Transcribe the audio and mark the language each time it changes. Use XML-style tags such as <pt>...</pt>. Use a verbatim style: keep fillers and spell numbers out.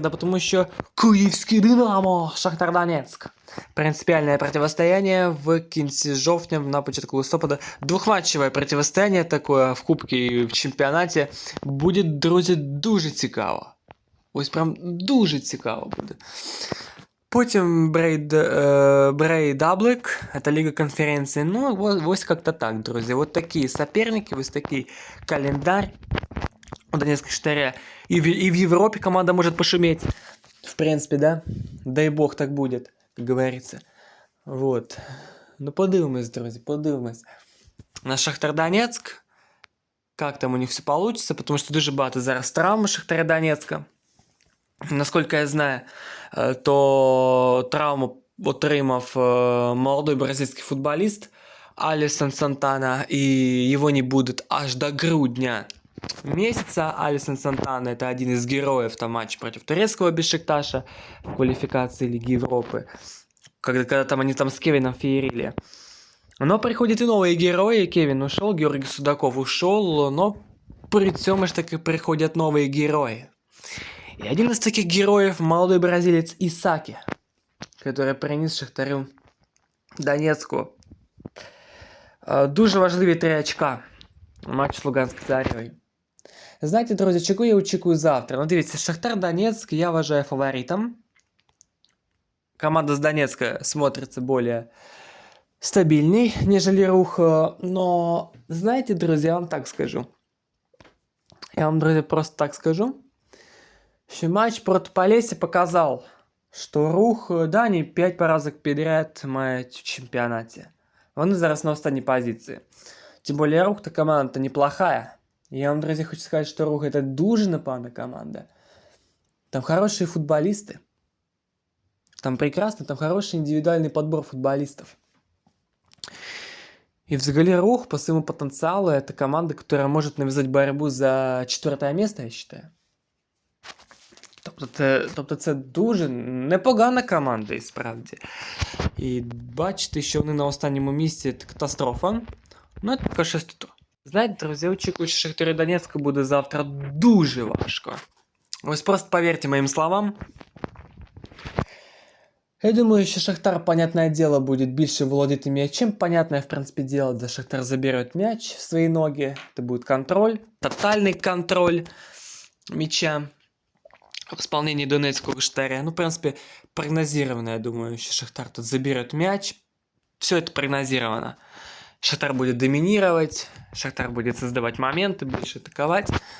<uk>Да тому що Київське Динамо, Шахтар Донецьк. Принципіальне</uk> <ru>противостояние</ru> <uk>в кінці жовтня, на початку листопада. Двохматчеве</uk> <ru>противостояние такое</ru> <uk>в кубці і в чемпіонаті буде, друзі, дуже цікаво. Ось прям дуже цікаво буде.</uk> <ru>Потім Брей, э, Брей Даблик, это Лига конференции. Ну, вот, вот как-то так, друзья. Вот такие соперники, вот такие календарь у Донецкого Шахтаря. И в, и в Европе команда может пошуметь. В принципе, да? Дай бог так будет, как говорится. Вот.</ru> <uk>Ну, подивимось, друзі, подивимось. На Шахтар Донецк.</uk> <ru>Как там у них все получится, потому что</ru> <uk>дуже багато зараз травм у Шахтаря Донецка.</uk> <ru>Насколько я знаю,</ru> <uk>е, то травму отримав е,</uk> <ru>молодой</ru> <uk>бразильський футболіст Алісон Сантана, і його не буде аж до грудня месяца.</uk> <ru>Алисон Сантана – это один из героев там матча против турецкого Бешикташа в квалификации Лиги Европы, когда, когда там они там с Кевином феерили. Но приходят и новые герои. Кевин ушел, Георгий Судаков ушел, но</ru> <uk>при цьому ж таки</uk> <ru>приходят новые герои. И один из таких героев – молодой бразилец Исаки, который принес Шахтарю Донецку е,</ru> <uk>дуже важливі три очка у матчі з Луганською Зарею. Знаєте, друзі, чого я очікую завтра? Ну, дивіться, Шахтар Донецк я вважаю фаворитом.</uk> <ru>Команда з Донецка смотрится более стабильней, нежели Рух. Но, знаете, друзья, я вам так скажу. Я вам, друзья, просто так скажу,</ru> <uk>що матч проти Полісся показав, що Рух, да, не п'ять поразок підряд мають в чемпіонаті. Вони зараз на останній позиції. Тим більше Рух та команда</uk> <ru>неплохая.</ru> <uk>Я вам, друзі, хочу сказати, що Рух – це дуже нападна команда. Там хороші футболісти. Там прекрасно, там хороший індивідуальний підбір футболістів.</uk> <ru>И взагалі Рух по своему потенциалу – это команда, которая может навязать борьбу за четвертое место, я считаю.</ru> <uk>Тобто це, тобто це дуже непогана команда, і справді. І бачите, що вони на останньому місці – це катастрофа. Ну, це поки щось тут. Знаєте, друзі, я очікую, що Шахтарю Донецьку буде завтра дуже важко. Ось просто повірте моїм словам. Я думаю, що Шахтар,</uk> <ru>понятное дело, будет</ru> <uk>більше володіти м'ячем.</uk> <ru>Понятное, в принципе, дело, да, Шахтар заберет мяч в свои ноги. Это будет контроль, тотальный контроль мяча в исполнении Донецкого Шахтаря. Ну, в принципе, прогнозировано, я думаю, что Шахтар тут заберет мяч. Все это прогнозировано. Шахтар будет доминировать, Шахтар будет создавать моменты, больше атаковать.</ru>